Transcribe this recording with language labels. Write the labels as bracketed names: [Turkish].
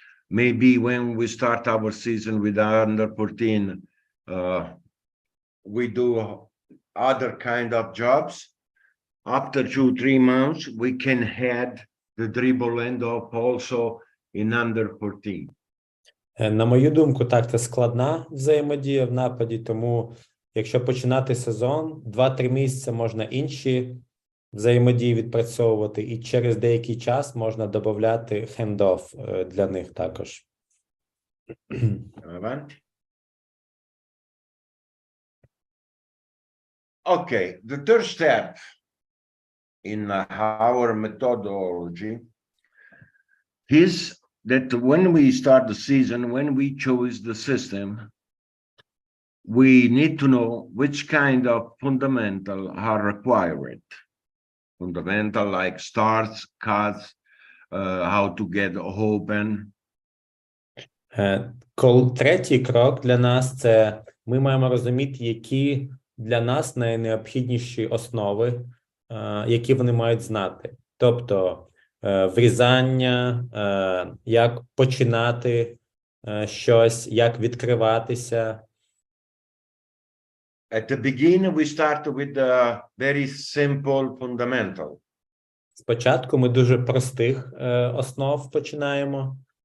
[English] Maybe when we start our season with under 14, we do other kind of jobs. After 2-3 months, we can add the dribble end up also in under 14. [Ukrainian] На мою думку, так, це складна взаємодія в нападі, тому якщо починати сезон, 2-3 місяці можна інші взаємодії відпрацьовувати, і через деякий час можна додати хендоф для них також. [English] Okay, the third step in our methodology is that when we start the season, when we choose the system, we need to know which kind of fundamental are required. Fundamental like starts, cuts, how to get open. [Ukrainian] Третій крок для нас – це ми маємо розуміти, які для нас найнеобхідніші основи, які вони мають знати. Тобто врізання, як починати щось, як відкриватися. [English] At the beginning, we start with the very simple fundamental. [Ukrainian] Спочатку ми дуже простих основ починаємо.